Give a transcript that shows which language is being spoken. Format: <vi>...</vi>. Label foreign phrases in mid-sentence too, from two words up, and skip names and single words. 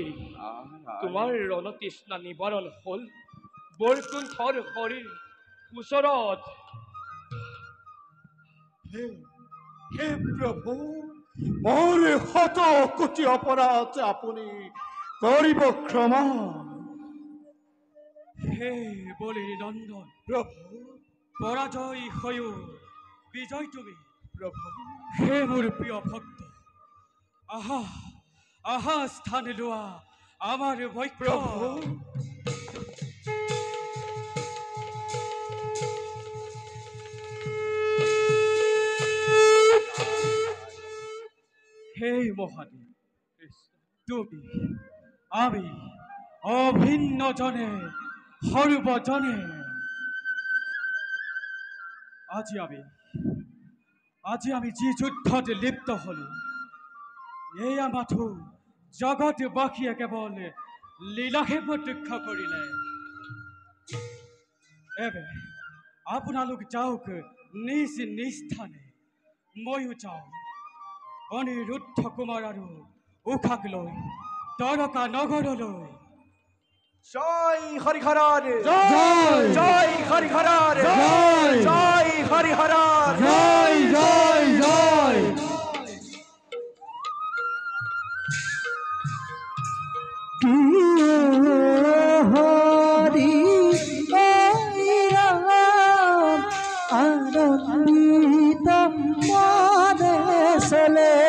<as>তোমাৰ ৰণতৃষ্ণা নিবাৰণ হল বৈকুণ্ঠৰ হৰিৰ ওচৰত। হে প্রভু মোৰ শত কোটি অপৰাধ আপুনি কৰিব ক্ষমা। হে বলিৰ নন্দন প্রভু</as> <bn>পরাজয় হয়েও বিজয় তুমি।</bn> <as>প্রভু হে মোৰ প্ৰিয় ভক্ত আহা আহা স্থান লোৱা আমাৰ বৈক্য। প্রভু হে মহাদেব তুমি আমি অভিন্ন জনে সর্বজনে আজি আমি যি যুদ্ধত লিপ্ত হলো এয়া মাথো জগতবাসীয়ে কেৱল লীলাহে প্ৰত্যক্ষ কৰিলে। এবে আপোনালোক যাওক নিজ নিজ স্থানে ময়ো যাওঁ অনিৰুদ্ধ কুমাৰ আৰু উষাক লৈ দ্বাৰকা নগৰলৈ। জয় হরিহরার জয় জয় হরিহরার জয় জয় হরিহরার জয় জয় জয় হরি রাম আনন্দিত মনে চলে</as>